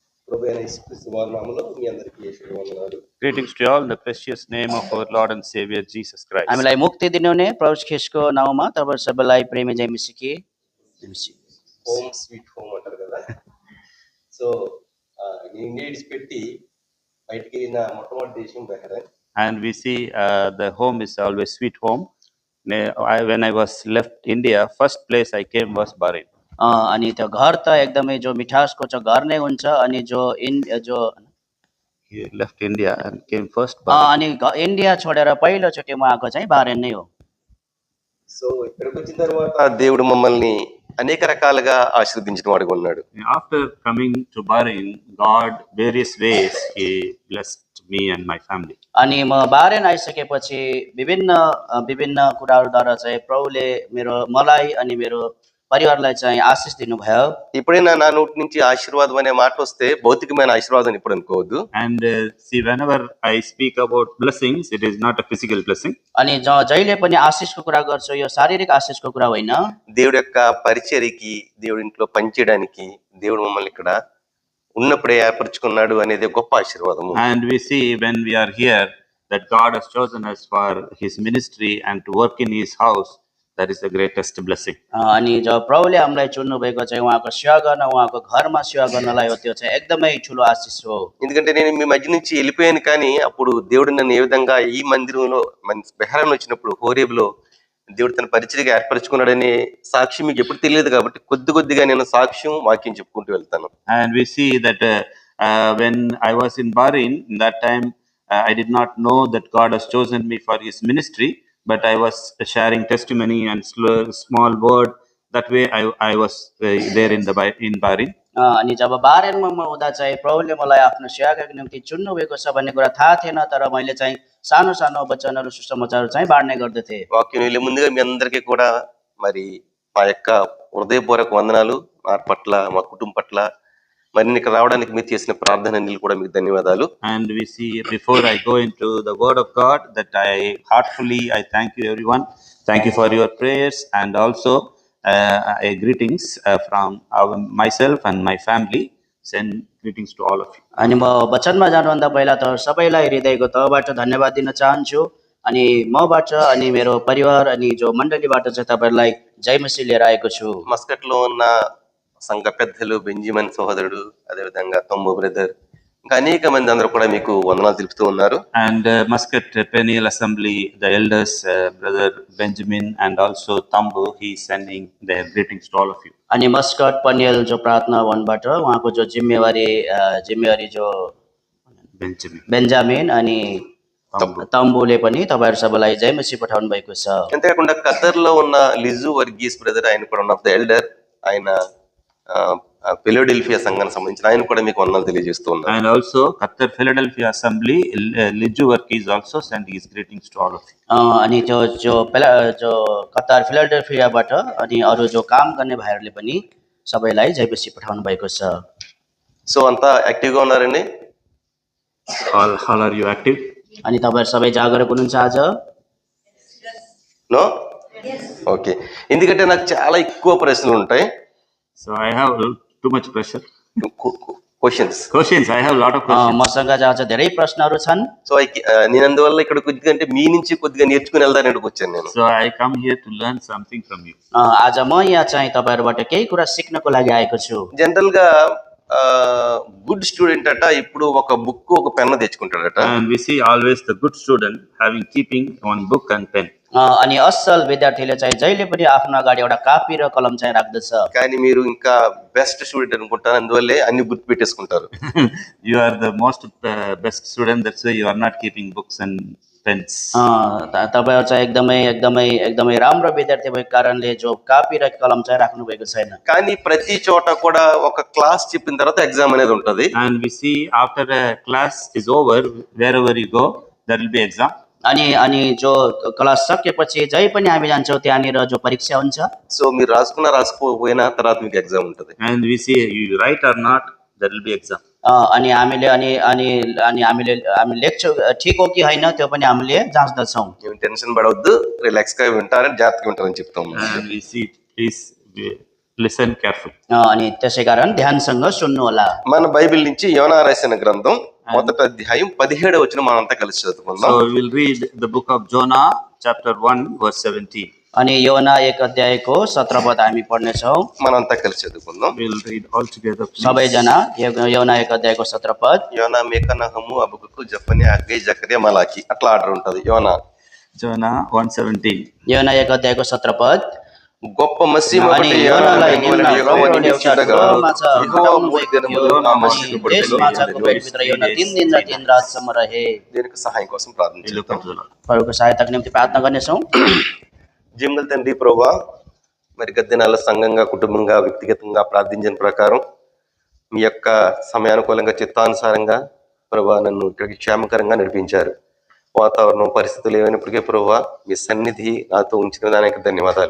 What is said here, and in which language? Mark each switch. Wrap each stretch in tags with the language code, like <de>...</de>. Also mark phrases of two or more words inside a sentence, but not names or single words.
<en>Greetings to you all in the precious name of our Lord and Savior Jesus Christ.</en> <ne>हामीलाई मुक्ति दिनुहुने प्रभु ख्रीष्टको नाउँमा तपाईहरु सबैलाई प्रेमी जय मसीहकी</ne> <en>home sweet home</en> <te>అంటారు కదా. సో ఇండియా విడిచిపెట్టి బయటికి వెళ్ళిన మొట్టమొదటి దేశం బెహ్రెన్.</te> <en>And we see the home is always sweet home. When I was left India, first place I came was Bahrain.</en> <ne>अनि त्यो घर त एकदमै जो मिठासको छ घर नै हुन्छ अनि जो</ne> <en>He left India and came first Bahrain.</en> <ne>अनि इन्डिया छोडेर पहिलोचोटि म आएको चाहिँ बारेन नै हो.</ne> <te>సో ఇక్కడికి వచ్చిన తర్వాత దేవుడు మమ్మల్ని అనేక రకాలుగా ఆశీర్వదించిన వాడుగా ఉన్నాడు.</te> <en>After coming to Bahrain, God various ways He blessed me and my family.</en> <ne>अनि म बारेन आइसकेपछि विभिन्न कुराहरूद्वारा चाहिँ प्रभुले मलाई अनि मेरो परिवारलाई चाहिँ आशिष दिनुभयो.</ne> <te>ఎప్పుడైనా నా నోటి నుంచి ఆశీర్వాదం అనే మాట వస్తే భౌతికమైన ఆశీర్వాదం ఇప్పుడు అనుకోవద్దు.</te> <en>And see, whenever I speak about blessings, it is not a physical blessing.</en> <ne>अनि जहिले पनि आशिषको कुरा गर्छु यो शारीरिक आशिषको कुरा होइन.</ne> <te>దేవుడి యొక్క పరిచర్యకి దేవుడి ఇంట్లో పనిచేయడానికి దేవుడు మమ్మల్ని ఇక్కడ ఉన్నప్పుడే ఏర్పరచుకున్నాడు అనేది గొప్ప ఆశీర్వాదము.</te> <en>And we see when we are here that God has chosen us for His ministry and to work in His house. That is the greatest blessing.</en> <ne>अनि जब प्रभुले हामीलाई चुन्नु भएको चाहिँ उहाँको सेवा गर्न उहाँको घरमा सेवा गर्नलाई हो त्यो चाहिँ एकदमै ठुलो आशिष हो.</ne> <te>ఎందుకంటే నేను మీ మధ్య నుంచి వెళ్ళిపోయాను కానీ అప్పుడు దేవుడు నన్ను ఏ విధంగా ఈ మందిరంలో బెహ్రాన్ వచ్చినప్పుడు హోరేబులో దేవుడు తన పరిచర్యగా ఏర్పరచుకున్నాడనే సాక్ష్యం మీకు ఎప్పుడు తెలియదు కాబట్టి కొద్దిగా నేను సాక్ష్యం వాక్యం చెప్పుకుంటూ వెళ్తాను.</te> <en>And we see that when I was in Bahrain, in that time I did not know that God has chosen me for His ministry. But I was sharing testimony and small word. That way I was there in Bahrain.</en> <ne>अनि जब बारेनमा म हुँदा चाहिँ प्रभुले मलाई आफ्नो सेवाको निम्ति चुन्नु भएको छ भन्ने कुरा थाहा थिएन तर मैले चाहिँ सानो सानो वचनहरू सुसमाचारहरू चाहिँ बाँड्ने गर्दथे.</ne> <te>వాక్యం వెళ్ళే ముందుగా మీ అందరికీ కూడా మరి మా యొక్క హృదయపూర్వక వందనాలు మా పట్ల మా కుటుంబం పట్ల మరి ఇక్కడ రావడానికి మీరు చేసిన ప్రార్థనలు కూడా మీకు ధన్యవాదాలు.</te> <en>And we see before I go into the word of God that I heartfully thank you everyone. Thank you for your prayers and also greetings from myself and my family. Send greetings to all of you.</en> <ne>अनि म वचनमा जानुभन्दा पहिला त सबैलाई हृदयको तहबाट धन्यवाद दिन चाहन्छु. अनि मबाट अनि मेरो परिवार अनि जो मण्डलीबाट चाहिँ तपाईहरुलाई जय मसीह लिएर आएको छु.</ne> <te>మస్కట్ లో ఉన్న సంఘ పెద్దలు బెంజమిన్ సోదరుడు అదేవిధంగా తమ్ము బ్రదర్ ఇంకా అనేక మంది అందరూ కూడా మీకు వందనాలు తెలుపుతూ ఉన్నారు.</te> <en>And Muscat Peniel Assembly, the elders, brother Benjamin and also Tambu, he is sending their greetings to all of you.</en> <ne>अनि मस्कट पनियल जो प्रार्थना वनबाट उहाँको जो जिम्मेवारी जो बेन्जामिन अनि तम्बुले पनि तपाईहरु सबैलाई जय मसीह पठाउनु भएको छ.</ne> <te>అంతేకాకుండా ఖతర్ లో ఉన్న లిజు వర్గీస్ బ్రదర్ ఆయన కూడా</te> <en>one of the elder</en> <te>ఆయన ఫిలడెల్ఫియా సంఘానికి సంబంధించిన ఆయన కూడా మీకు వందనాలు తెలియజేస్తూ ఉన్నారు.</te> <en>And also Qatar Philadelphia Assembly, Liju Workis also send his greetings to all of you.</en> <ne>अनि जो कतार फिलाडेल्फियाबाट अनि अरु जो काम गर्ने भाइहरुले पनि सबैलाई जय मसीह पठाउनु भएको छ.</ne> <te>సో అంతా యాక్టివ్ గా ఉన్నారండి?</te> <en>All are you active?</en> <ne>अनि तपाईहरु सबै जागरुक हुनुहुन्छ आज?</ne> <en>No? Okay.</en> <te>ఎందుకంటే నాకు చాలా ఎక్కువ ప్రశ్నలు ఉంటాయి.</te> <en>So I have too much pressure. Questions. I have a lot of questions.</en> <ne>मसँग आज धेरै प्रश्नहरू छन्.</ne> <te>సో నేను అందువల్ల ఇక్కడ కొద్దిగా అంటే మీ నుంచి కొద్దిగా నేర్చుకుని వెళ్దానని వచ్చాను నేను.</te> <en>So I come here to learn something from you.</en> <ne>आज म यहाँ चाहिँ तपाईहरुबाट केही कुरा सिक्नको लागि आएको छु.</ne> <te>జనరల్ గా</te> <en>good student</en> <te>అట ఇప్పుడు ఒక బుక్ ఒక పెన్ తెచ్చుకుంటాడట.</te> <en>And we see always the good student keeping one book and pen.</en> <ne>अनि असल विद्यार्थीले चाहिँ जहिले पनि आफ्नो अगाडि एउटा कापी र कलम चाहिँ राख्दछ.</ne> <te>కానీ మీరు ఇంకా</te> <en>best student</en> <te>అనుకుంటారు అందువల్లే అన్ని గుర్తు పెట్టేసుకుంటారు.</te> <en>You are the most best student, that's why you are not keeping books and pens.</en> <ne>तपाईहरु चाहिँ एकदमै राम्रो विद्यार्थी भएको कारणले जो कापी र कलम चाहिँ राख्नु भएको छैन.</ne> <te>కానీ ప్రతి చోట కూడా ఒక క్లాస్ చెప్పిన తర్వాత ఎగ్జామ్ అనేది ఉంటది.</te> <en>And we see after a class is over, wherever you go there will be exam.</en> <ne>अनि जो क्लास सकेपछि जही पनि हामी जान्छौँ त्यहाँनिर जो परीक्षा हुन्छ.</ne> <te>సో మీరు రాసుకోకపోయినా తర్వాత మీకు ఎగ్జామ్ ఉంటది.</te> <en>And we see you write or not, there will be exam.</en> <ne>अनि हामीले लेख्छौँ ठिक हो कि होइन त्यो पनि हामीले जाँच्दछौँ.</ne> <te>ఏం టెన్షన్ పడవద్దు, రిలాక్స్ గా వింటారని జాగ్రత్తగా ఉంటారని చెప్తాం.</te> <en>And we see please listen carefully.</en> <ne>अनि त्यसै कारण ध्यानसँग सुन्नु होला।</ne> <te>మన బైబిల్ నుంచి యోనా రాసిన గ్రంథం మొదటి అధ్యాయం 17వ వచనం మనంతా కలిసి చదువుకుందాం.</te> <en>So we will read the book of Jonah, chapter 1, verse 17.</en> <ne>अनि योना 1 अध्यायको 17 पद हामी पढ्नेछौँ।</ne> <te>మనంతా కలిసి చదువుకుందాం.</te> <en>We will read all together, please.</en> <ne>सबैजना योना 1 अध्यायको 17 पद।</ne> <te>యోనా, మీకా, నహము, అబకుకు, జఫన్యా, హగ్గై, జకర్యా, మలాకి అట్లా ఆర్డర్ ఉంటది. యోనా</te> <en>Jonah 1:17.</en> <ne>योना 1 अध्यायको 17 पद।</ne> <te>గొప్ప మత్స్యం</te> <ne>अनि</ne> <te>ఒకటి</te> <ne>योनालाई निम्न</ne> <te>యెహోవా</te> <ne>एउटा</ne> <te>నియమించుండగా</te> <ne>माछा</ne> <te>యెహోవా</te> <ne>पठाउनु 3 भएको</ne> <te>దినములు</te> <ne>थियो।</ne> <te>ఆ</te> <ne>अनि</ne> <te>మత్స్యపు</te> <ne>त्यस</ne> <te>బుట్టలో</te> <ne>माछाको पेटभित्र योना 3 दिन र 3 रातसम्म रहे।</ne> <te>దీనికి సహాయం కోసం</te> <en>We</en> <te>ప్రార్థించాం.</te> <en>look up to the Lord.</en> <ne>प्रभुको सहायताको निम्ति प्रार्थना गर्नेछौँ।</ne> <te>జీవగల తండ్రి ప్రభువా, మరి గత దినాల సంఘంగా, కుటుంబంగా, వ్యక్తిగతంగా ప్రార్థించిన ప్రకారం మీ యొక్క సమయానుకూలంగా, చిత్తానుసారంగా ప్రభువా నన్ను ఇక్కడికి క్షేమకరంగా నడిపించారు. వాతావరణం, పరిస్థితులు ఏమైనప్పటికీ ప్రభువా మీ సన్నిధి నాతో ఉంచిన దానికి ధన్యవాదాలు.</te>